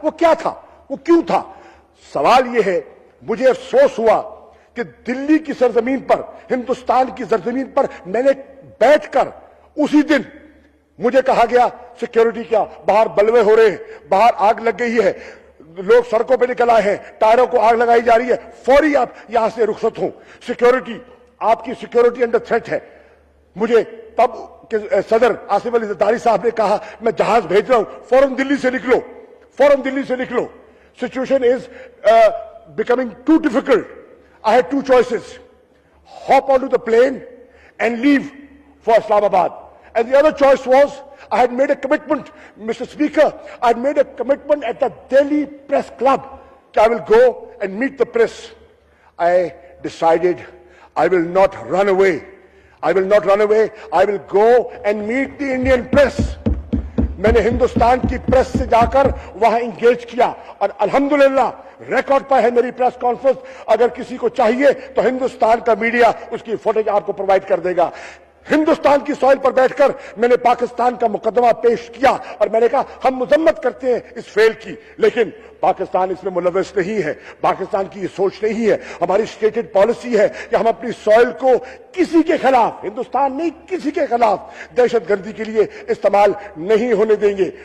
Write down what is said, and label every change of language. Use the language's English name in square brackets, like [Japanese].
[Urdu] وہ کیا تھا؟ وہ کیوں تھا؟ سوال یہ ہے, مجھے افسوس ہوا کہ دلی کی سرزمین پر, ہندوستان کی سرزمین پر میں نے بیٹھ کر اسی دن مجھے کہا گیا سیکیورٹی کیا, باہر بلوے ہو رہے ہیں, باہر آگ لگ گئی ہے, لوگ سڑکوں پہ نکل آئے ہیں, ٹائروں کو آگ لگائی جا رہی ہے, فوری آپ یہاں سے رخصت ہوں, سیکیورٹی, آپ کی سیکیورٹی انڈر تھریٹ ہے. مجھے تب کہ صدر آصف علی زرداری صاحب نے کہا میں جہاز بھیج رہا ہوں, فوراً دلی سے نکلو, فوراً دلی سے نکلو. [English] Situation is becoming too difficult. I had 2 choices. Hop onto the plane and leave for Islamabad. And the other choice was, I had made a commitment, Mr. Speaker, I had made a commitment at the Delhi Press Club that I will go and meet the press. I decided I will not run away. I will not run away. I will go and meet the Indian press. [Urdu] میں نے ہندوستان کی press سے جا کر وہاں engage کیا اور الحمدللہ ریکارڈ پر ہے میری پریس کانفرنس. اگر کسی کو چاہیے تو ہندوستان کا میڈیا اس کی فوٹیج آپ کو پرووائڈ کر دے گا. ہندوستان کی سوئل پر بیٹھ کر میں نے پاکستان کا مقدمہ پیش کیا اور میں نے کہا ہم مذمت کرتے ہیں اس فیل کی, لیکن پاکستان اس میں ملوث نہیں ہے, پاکستان کی یہ سوچ نہیں ہے, ہماری اسٹیٹڈ پالیسی ہے کہ ہم اپنی سوئل کو کسی کے خلاف, ہندوستان نہیں کسی کے خلاف دہشت گردی کے لیے استعمال نہیں ہونے دیں گے.